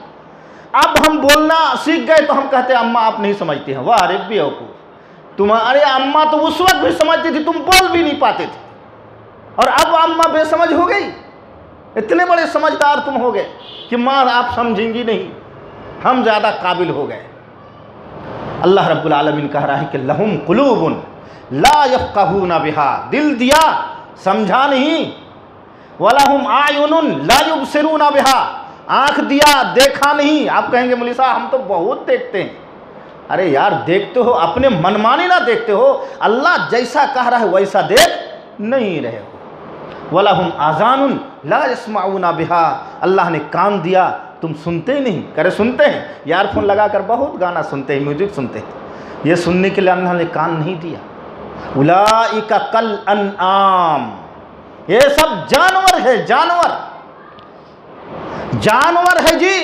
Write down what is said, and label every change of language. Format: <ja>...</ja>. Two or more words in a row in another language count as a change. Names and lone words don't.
<hi>अब हम बोलना सीख गए तो हम कहते हैं अम्मा आप नहीं समझती हैं। वाह अरे बेवकूफ, तुम्हारे अम्मा तो उस वक्त भी समझती थी, तुम बोल भी नहीं पाते थे, और अब अम्मा बेसमझ हो गई। इतने बड़े समझदार तुम हो गए कि माँ आप समझेंगी नहीं, हम ज़्यादा काबिल हो गए।</hi> <ar>الله رب العالمين</ar> <hi>कह रहा है कि</hi> <ar>لهم قلوب لا يفقهون بها,</ar> <hi>दिल दिया समझा नहीं,</hi> <ar>ولهم أعين لا يبصرون بها,</ar> <hi>आँख दिया देखा नहीं। आप कहेंगे मौलवी साहब हम तो बहुत देखते हैं। अरे यार देखते हो, अपने मनमानी ना देखते हो, अल्लाह जैसा कह रहा है वैसा देख नहीं रहे हो।</hi> <ar>ولهم آذان لا يسمعون بها,</ar> <hi>अल्लाह ने कान दिया तुम सुनते ही नहीं। करे सुनते हैं, ईयरफोन लगा कर बहुत गाना सुनते हैं, म्यूजिक सुनते हैं, ये सुनने के लिए अल्लाह ने कान नहीं दिया।</hi> <ar>أولئك كالأنعام,</ar> <hi>ये सब जानवर है, जानवर है जी।</hi>